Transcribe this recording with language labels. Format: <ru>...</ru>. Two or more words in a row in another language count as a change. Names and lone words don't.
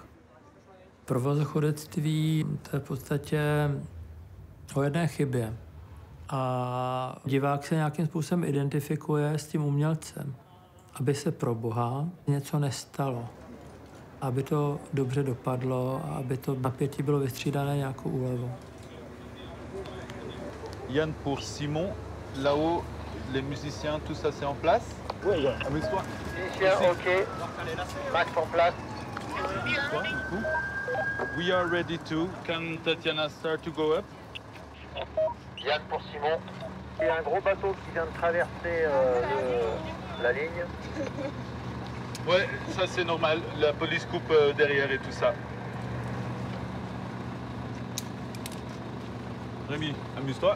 <cs>Provazochodectví, to je v podstatě o jedné chybě. A divák se nějakým způsobem identifikuje s tím umělcem, aby se pro Boha něco nestalo. Aby to dobře dopadlo a aby to napětí bylo vystřídané nějakou úlevou.</cs> <fr>Yann pour Simon, là-haut, les musiciens, tout ça c'est en place? Oui, amuse-toi. Musicien, ok. Max en place.</fr> <en>We are ready to. Can Tatiana start to go up?</en> <fr>Yann pour Simon. Il y a un gros bateau qui vient de traverser la ligne. Ouais, ça c'est normal. La police coupe derrière et tout ça. Rémi, amuse-toi.</fr>